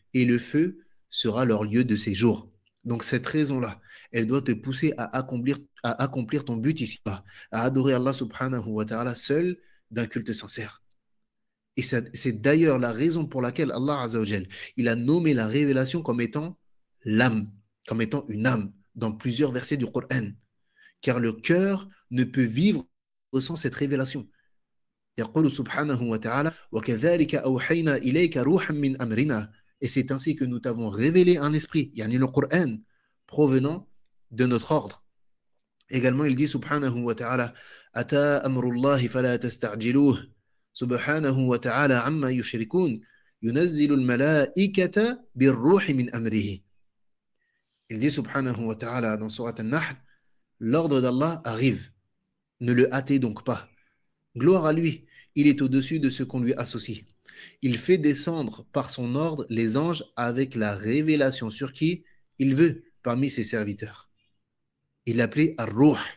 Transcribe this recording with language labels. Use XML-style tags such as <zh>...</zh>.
<fr>Et le feu sera leur lieu de séjour. Donc cette raison-là, elle doit te pousser à accomplir ton but ici-bas, à adorer Allah subhanahu wa ta'ala seul d'un culte sincère. Et c'est d'ailleurs la raison pour laquelle Allah Azzawajal, il a nommé la révélation comme étant l'âme, comme étant une âme, dans plusieurs versets du Coran. Car le cœur ne peut vivre sans cette révélation.</fr> <ar>يقول سبحانه وتعالى وكذلك أوحينا إليك روحا من أمرنا.</ar> <fr>Et c'est ainsi que nous t'avons révélé un esprit, yani le Coran, provenant de notre ordre. Également, il dit</fr> <ar>subhanahu wa ta'ala أتى أمر الله فلا تستعجلوه سبحانه وتعالى عما يشركون ينزل الملائكة بالروح من أمره.</ar> <fr>Il dit subhanahu wa ta'ala dans Surat An-Nahl, l'ordre d'Allah arrive, ne le hâtez donc pas. Gloire à lui, il est au-dessus de ce qu'on lui associe. Il fait descendre par son ordre les anges avec la révélation sur qui il veut parmi ses serviteurs. Il l'appelait Ar-Ruh.</fr>